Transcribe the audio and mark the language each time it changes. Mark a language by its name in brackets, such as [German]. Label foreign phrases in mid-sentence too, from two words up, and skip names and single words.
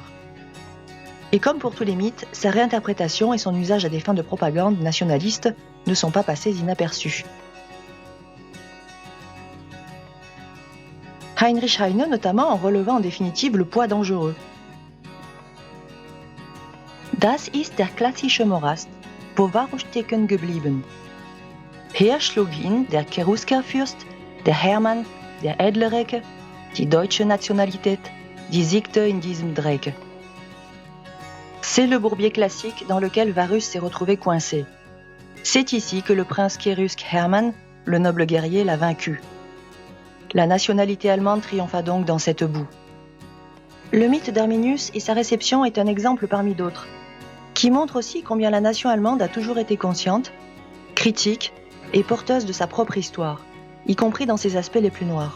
[French] Et comme pour tous les mythes, sa réinterprétation et son usage à des fins de propagande nationaliste ne sont pas passés inaperçus. Heinrich Heine notamment en relevant en définitive le poids dangereux. [German] Das ist der klassische Morast, wo Warum stecken geblieben. Hier schlug ihn der Cheruskerfürst, der Hermann, der Edlereke, die deutsche Nationalität, die siegte in diesem Dreck. [French] C'est le bourbier classique dans lequel Varus s'est retrouvé coincé. C'est ici que le prince Cherusque Hermann, le noble guerrier, l'a vaincu. La nationalité allemande triompha donc dans cette boue. Le mythe d'Arminius et sa réception est un exemple parmi d'autres, qui montre aussi combien la nation allemande a toujours été consciente, critique et porteuse de sa propre histoire, y compris dans ses aspects les plus noirs.